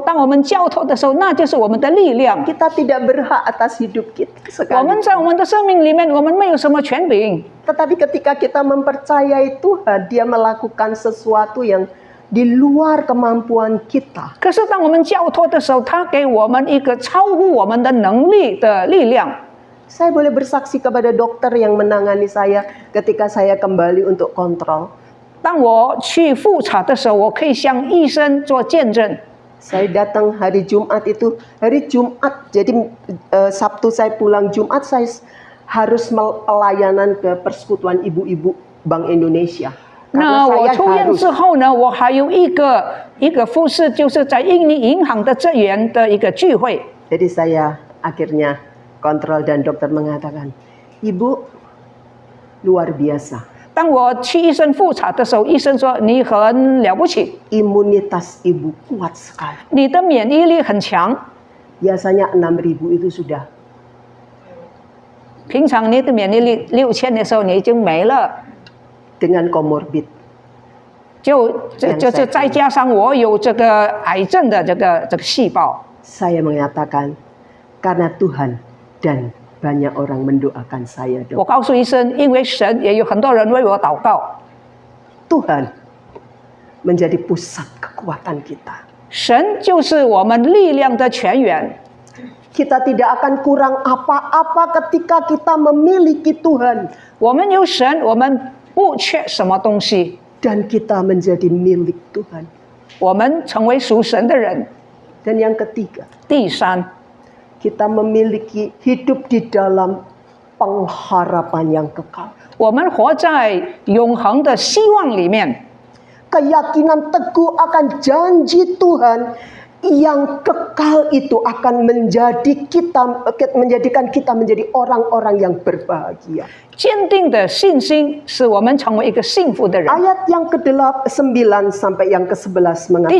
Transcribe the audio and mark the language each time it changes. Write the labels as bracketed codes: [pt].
[zh] 当我们交托的时候，那就是我们的力量。 [id] Kita tidak berhak atas hidup kita [zh] 我们 [id] sekali. [zh] 在我们的生命里面，我们没有什么权柄。 [id] Tetapi ketika kita mempercayai Tuhan, Dia melakukan sesuatu yang di luar kemampuan kita. [zh] 可是当我们交托的时候，他给我们一个超乎我们的能力的力量。 [id] Saya boleh bersaksi kepada dokter yang menangani saya ketika saya kembali untuk kontrol. [zh] 当我去复查的时候，我可以向医生做见证。 [id] Saya datang hari Jumat itu, hari Jumat, jadi Sabtu saya pulang, Jumat saya harus pelayanan ke Persekutuan Ibu-Ibu Bank Indonesia. [zh] 那我 [id] saya [zh] 出院 [id] harus. [zh] 之后呢，我还有一个服饰，就是在印尼银行的职员的一个聚会。 [id] Jadi saya akhirnya kontrol dan dokter mengatakan, Ibu luar biasa. [zh] 当我去医生复查的时候，医生说你很了不起， [id] Imunitas Ibu kuat sekali. [zh] 你的免疫力很强。 [id] Biasanya 6.000 itu sudah. [zh] 平常你的免疫力6000的时候，你已经没了。 [id] Dengan komorbid. [zh] 就是再加上我有这个癌症的这个细胞。 [id] Saya mengatakan, karena Tuhan dan banyak orang mendoakan saya, [zh] 我告诉医生，因为神也有很多人为我祷告， [id] Tuhan menjadi pusat kekuatan kita. [zh] 神就是我们力量的泉源。 [id] Kita tidak akan kurang apa-apa ketika kita memiliki Tuhan. [zh] 我们有神，我们不缺什么东西， [id] Dan kita menjadi milik Tuhan. [zh] 我们成为属神的人。 [id] Dan yang ketiga, [zh] 第三， [id] kita memiliki hidup di dalam pengharapan yang kekal. [zh] 我们活在永恒的希望里面， [id] Keyakinan teguh akan janji Tuhan yang kekal itu akan menjadikan kita menjadi orang-orang yang berbahagia. [zh] 坚定的信心使我们成为一个幸福的人。 [id] Ayat yang ke-9 sampai yang ke-11